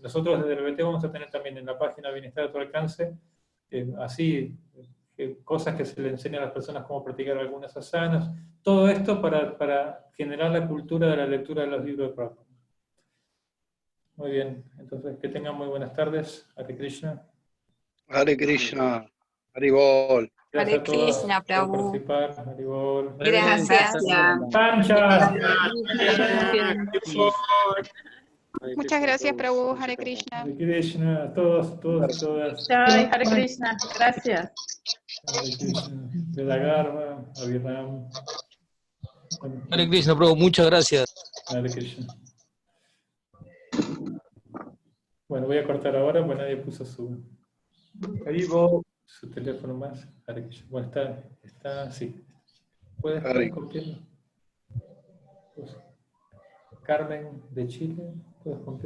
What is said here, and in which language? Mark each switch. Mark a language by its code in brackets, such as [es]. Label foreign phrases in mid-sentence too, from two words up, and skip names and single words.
[es] Nosotros desde el BT vamos a tener también en la página Bienestar a tu alcance, cosas que se le enseñan a las personas cómo practicar algunas asanas. Todo esto para generar la cultura de la lectura de los libros de Prabhupada. Muy bien, entonces que tengan muy buenas tardes. Hare Krishna. Hare Krishna. Haribol. Gracias Hare a todos Krishna, por Prabhu. participar. Haribol. Gracias. Pancha. Muchas gracias, Prabhu. Hare Krishna. Hare Krishna, a todos, todos, todas. Jai, Hare Krishna. Gracias. Hare Krishna. Vedagarva, Aviram. Hare Krishna, Prabhu, muchas gracias. Hare Krishna. Bueno, voy a cortar ahora, pues nadie puso su teléfono más. Hare Krishna. Bueno, está, sí. ¿Puedes copiarlo? Pues, Carmen de Chile, ¿puedes copiar?